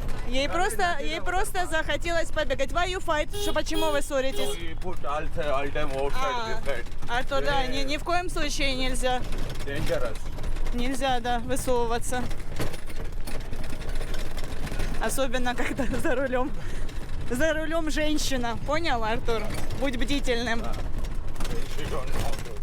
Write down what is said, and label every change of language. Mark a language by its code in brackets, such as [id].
[ru] Ей просто захотелось побегать. [en] Why you fight? [ru] Что, почему вы ссоритесь? [en] he put all time outside this side [ru] Артур, да, ни в коем случае нельзя. [en] dangerous [ru] Нельзя, да, высовываться. Особенно, когда за рулем. За рулем женщина. Понял, Артур? Будь бдительным. [en] she don't know